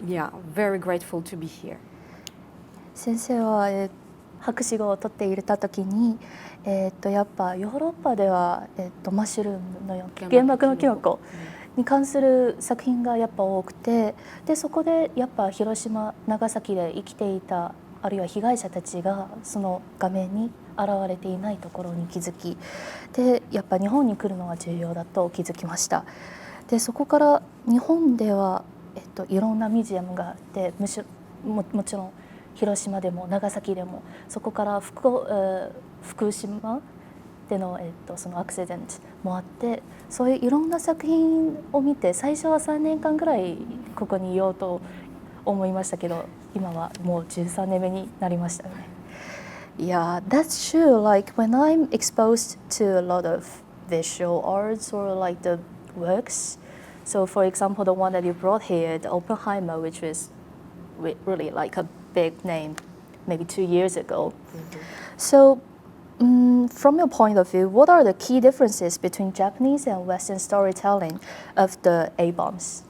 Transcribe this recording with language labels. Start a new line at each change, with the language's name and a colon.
English: Yeah, very grateful to be here.
Japanese: 先生は、博士号を取っていた時に、やっぱヨーロッパでは、マッシュルームのような原爆のキノコに関する作品がやっぱ多くて、でそこでやっぱ広島、長崎で生きていたあるいは被害者たちがその画面に現れていないところに気づき、でやっぱ日本に来るのは重要だと気づきました。でそこから日本では、いろんなミュージアムがあって、もちろん広島でも長崎でも、そこから福島での、そのアクシデントもあって、そういういろんな作品を見て、最初は3年間ぐらいここにいようと思いましたけど、今はもう13年目になりましたね。
English: Yeah, that's true. Like when I'm exposed to a lot of visual arts or like the works. So for example, the one that you brought here, the Oppenheimer, which was really like a big name, maybe 2 years ago. So from your point of view, what are the key differences between Japanese and Western storytelling of the A-bombs?